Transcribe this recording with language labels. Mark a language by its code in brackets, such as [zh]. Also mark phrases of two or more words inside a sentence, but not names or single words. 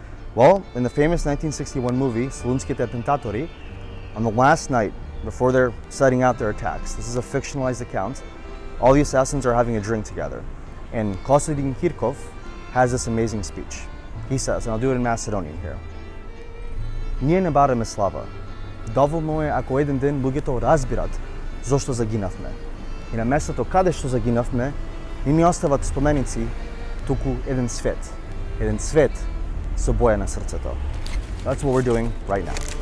[en] Well, in the famous 1961 movie, Salunski Attentatori, on the last night before they're setting out their attacks, this is a fictionalized account, all the assassins are having a drink together. And Konstantin Kirkov has this amazing speech. He says, and I'll do it in Macedonian here, [mk] "Ние не бараме слава. Доволно е ако еден ден луѓето разбират зошто загинавме. И на местото каде што загинавме, не ни остават споменици, туку еден свет. Еден свет со боја на срцето." [en] That's what we're doing right now.